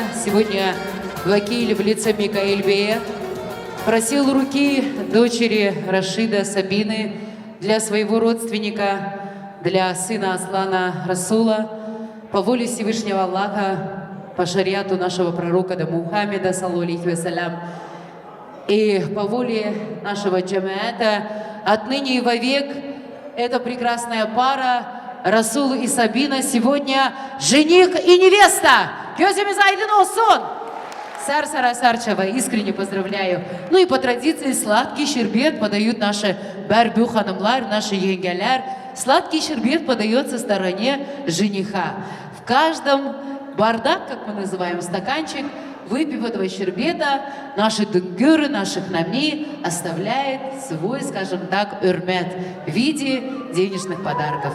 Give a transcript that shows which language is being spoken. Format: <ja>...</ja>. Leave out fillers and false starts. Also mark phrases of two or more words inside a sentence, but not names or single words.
<ru>Сегодня вакиль в лице Микаэль Бея просил руки дочери Рашида Сабины для своего родственника, для сына Аслана Расула, по воле Всевышнего Аллаха, по шариату нашего пророка Мухаммеда,</ru> <ar>صلى الله عليه وسلم,</ar> <ru>и по воле нашего джамаата отныне и вовек эта прекрасная пара Расул и Сабина сегодня жених и невеста.</ru> <az>Gözümüz aydın olsun.</az> <ru>Сарсара Сарчева, искренне поздравляю. Ну и по традиции сладкий щербет подают наши</ru> <az>бәрбю ханымлар,</az> <ru>наши еңгелер. Сладкий щербет подается стороне жениха. В каждом бардак, как мы называем, стаканчик, выпив этого щербета, наши дунгюры, наши хнами оставляет свой, скажем так, урмет в виде денежных подарков.</ru>